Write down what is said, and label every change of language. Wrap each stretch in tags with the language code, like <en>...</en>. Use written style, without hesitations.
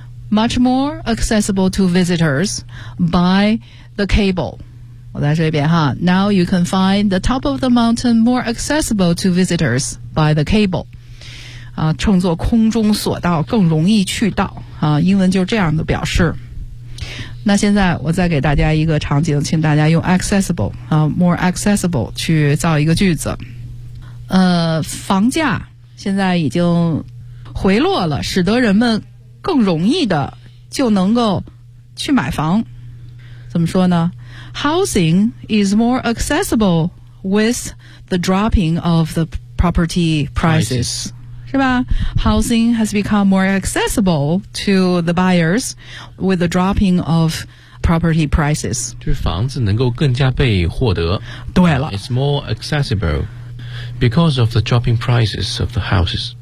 <en>much more accessible to visitors by the cable.</en> <zh>我在这边哈。</zh> <en>Now you can find the top of the mountain more accessible to visitors by the cable.</en> <zh>啊，称作空中索道，更容易去到。啊，英文就这样的表示。那现在我再给大家一个场景，请大家用 accessible 啊 ，more accessible 去造一个句子。房价现在已经回落了，使得人们更容易的就能够去买房。怎么说呢 ？</zh> <en>Housing is more accessible with the dropping of the property prices.</en> <zh>是吧 ？</zh> <en>Housing has become more accessible to the buyers with the dropping of property prices.</en> <zh>就是房子能够更加被获得。对了</zh> <en>，It's more accessible because of the dropping prices of the houses.</en>